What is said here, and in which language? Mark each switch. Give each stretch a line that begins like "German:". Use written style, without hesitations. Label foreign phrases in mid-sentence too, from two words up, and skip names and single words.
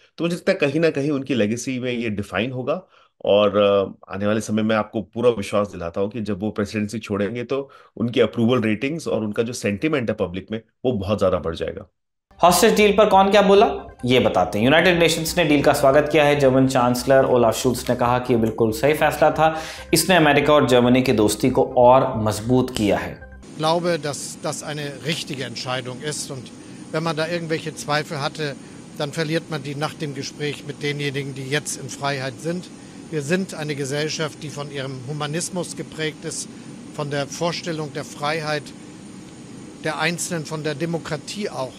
Hindi: तो मुझे लगता है कहीं ना कहीं उनकी लेगेसी में ये डिफाइन होगा। और आने वाले समय में आपको पूरा विश्वास दिलाता हूँ कि जब वो प्रेसिडेंसी छोड़ेंगे तो उनकी
English: approval ratings
Hindi: और उनका जो सेंटिमेंट है पब्लिक में वो बहुत ज्यादा बढ़ जाएगा।
English: hostage deal
Hindi: पर कौन क्या बोला ये बताते हैं। यूनाइटेड नेशंस ने डील का स्वागत किया है।
English: German Chancellor
Hindi: ओलाफ शोल्ज ने कहा कि यह बिल्कुल सही फैसला था। इसने अमेरिका और जर्मनी की दोस्ती को और मजबूत किया है।
German: Ich glaube, dass das eine richtige Entscheidung ist, und wenn man da irgendwelche Zweifel hatte, dann verliert man die nach dem Gespräch mit denjenigen, die jetzt in Freiheit sind. Wir sind eine Gesellschaft, die von ihrem Humanismus geprägt ist, von der Vorstellung der Freiheit der Einzelnen, von der Demokratie auch.